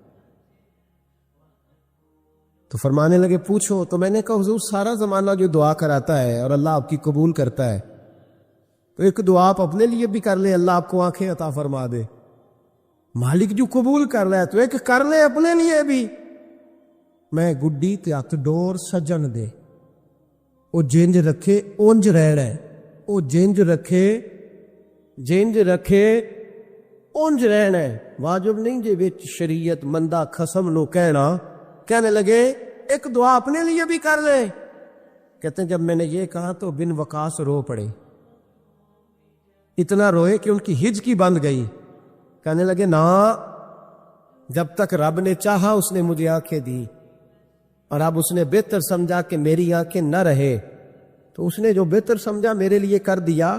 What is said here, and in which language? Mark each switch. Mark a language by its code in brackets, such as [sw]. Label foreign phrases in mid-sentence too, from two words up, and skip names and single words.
[ur] تو فرمانے لگے پوچھو. تو میں نے کہا حضور سارا زمانہ جو دعا کراتا ہے اور اللہ آپ کی قبول کرتا ہے تو ایک دعا آپ اپنے لیے بھی کر لیں، اللہ آپ کو آنکھیں عطا فرما دے. مالک جو قبول کر رہا ہے تو ایک کر لے اپنے لیے بھی. [pa] میں گڈی تے ہاتھ ڈور سجن دے، او جنج رکھے اونج رہنا ہے، او جنج رکھے اونج رہنا ہے. واجب نہیں جے وچ شریعت مندہ خصم نو [ur] کہنے لگے ایک دعا اپنے لیے بھی کر لے. کہتے ہیں جب میں نے یہ کہا تو بن وقاص رو پڑے، اتنا روئے کہ ان کی ہچکی بند گئی. کہنے لگے نا، جب تک رب نے چاہا اس نے مجھے آنکھیں دی، اور اب اس نے بہتر سمجھا کہ میری آنکھیں نہ رہے تو اس نے جو بہتر سمجھا میرے لیے کر دیا.